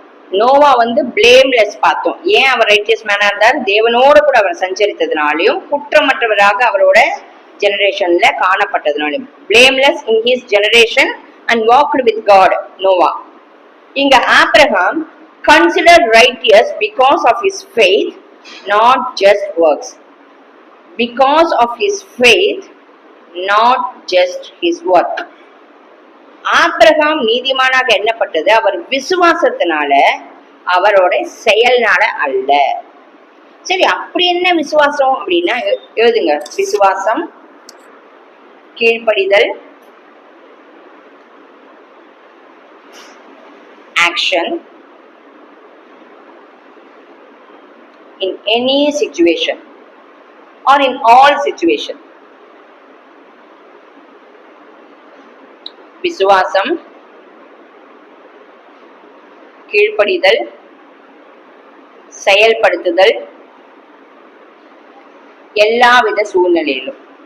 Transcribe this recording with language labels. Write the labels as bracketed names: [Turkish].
[Tamil] Noah blameless பார்த்தோம். ஏன் அவர் righteous மேனா இருந்தார்? தேவனோட கூட அவர் சஞ்சரித்ததுனாலையும் குற்றமற்றவராக அவரோட ஜெனரேஷன்ல காணப்பட்டதுனாலையும். [English] Blameless in his generation and walked with God. [Tamil] Noah. [English] இங்க Abraham considered righteous because of his faith, not just works. Because of his faith, not just his work. [Tamil] Abraham நீதிமானாக எண்ணப்பட்டது அவர் விசுவாசத்தினால, அவரோட செயல்னால அல்ல. சரி, அப்படி என்ன விசுவாசம் அப்படின்னா எழுதுங்க. விசுவாசம், கீழ்ப்படிதல், [English] action in any situation or in all situation. [Tamil] விசுவாசம், கீழ்ப்படிதல், செயல்படுத்துதல், எல்லாவித சூழ்நிலையிலும்.